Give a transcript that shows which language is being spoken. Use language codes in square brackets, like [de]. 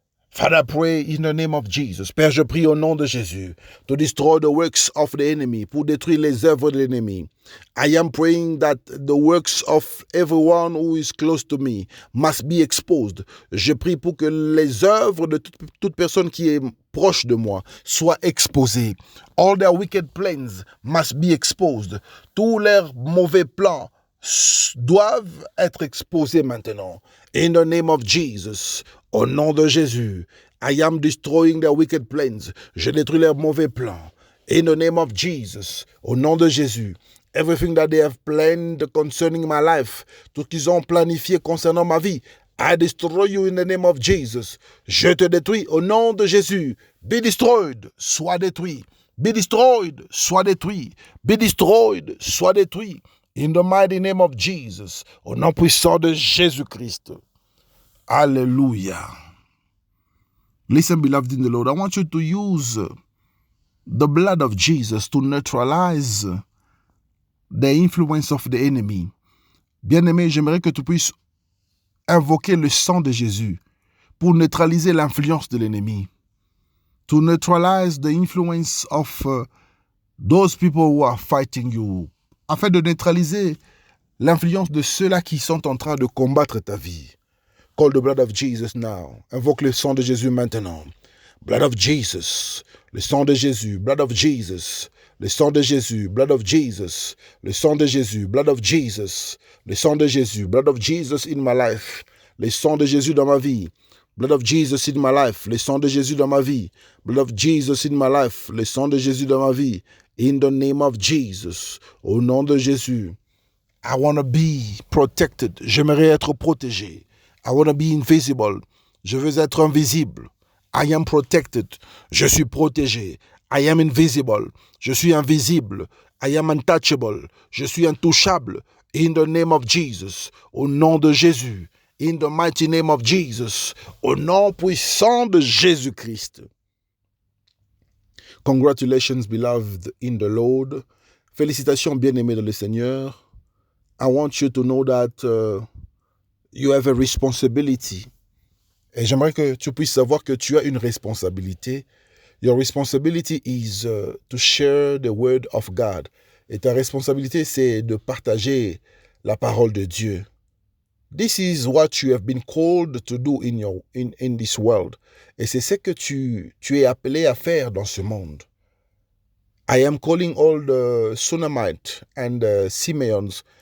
[en] Father, pray in the name of Jesus. [fr] Père, je prie au nom de Jésus [en] to destroy the works of the enemy, [fr] pour détruire les œuvres de l'ennemi. [en] I am praying that the works of everyone who is close to me must be exposed. [fr] Je prie pour que les œuvres de toute personne qui est proche de moi soient exposées. [en] All their wicked plans must be exposed. [fr] Tous leurs mauvais plans doivent être exposés maintenant. [en] In the name of Jesus. [fr] Au nom de Jésus, [en] I am destroying their wicked plans. [fr] Je détruis leurs mauvais plans. [en] In the name of Jesus, [fr] au nom de Jésus, [en] everything that they have planned concerning my life, [fr] tout ce qu'ils ont planifié concernant ma vie, [en] I destroy you in the name of Jesus. [fr] Je te détruis au nom de Jésus. [en] Be destroyed, [fr] sois détruit. [en] Be destroyed, [fr] sois détruit. [en] Be destroyed, sois détruit. In the mighty name of Jesus, [fr] au nom puissant de Jésus-Christ. [en] Hallelujah. Listen, beloved in the Lord, I want you to use the blood of Jesus to neutralize the influence of the enemy. [fr] Bien-aimé, j'aimerais que tu puisses invoquer le sang de Jésus pour neutraliser l'influence de l'ennemi. [en] To neutralize the influence of those people who are fighting you. [fr] Afin de neutraliser l'influence de ceux-là qui sont en train de combattre ta vie. [en] Call the blood of Jesus now. [fr] Invoque le sang de Jésus maintenant. [en] Blood of Jesus. [fr] Le sang de Jésus. Blood of Jesus. Le sang de Jésus, [en] blood of Jesus. [fr] Le sang de Jésus, blood of Jesus. Le sang de Jésus, [en] blood of Jesus in my life. [fr] Le sang de Jésus dans ma vie. [en] Blood of Jesus in my life. [fr] Le sang de Jésus dans ma vie. [en] Blood of Jesus in my life. [fr] Le sang de Jésus dans ma vie. [en] In the name of Jesus. [fr] Au nom de Jésus. [en] I want to be protected. [fr] J'aimerais être protégé. [en] I want to be invisible. [fr] Je veux être invisible. [en] I am protected. [fr] Je suis protégé. [en] I am invisible. [fr] Je suis invisible. [en] I am untouchable. [fr] Je suis intouchable. [en] In the name of Jesus. [fr] Au nom de Jésus. [en] In the mighty name of Jesus. [fr] Au nom puissant de Jésus-Christ. [en] Congratulations, beloved in the Lord. [fr] Félicitations, bien-aimés dans le Seigneur. [en] I want you to know that you have a responsibility. [fr] Et j'aimerais que tu puisses savoir que tu as une responsabilité. [en] Your responsibility is to share the word of God. [fr] Et ta responsabilité, c'est de partager la parole de Dieu. [en] This is what you have been called to do in this world. [fr] Et c'est ce que tu es appelé à faire dans ce monde. [en] I am calling all the Sunamites and the Simeons.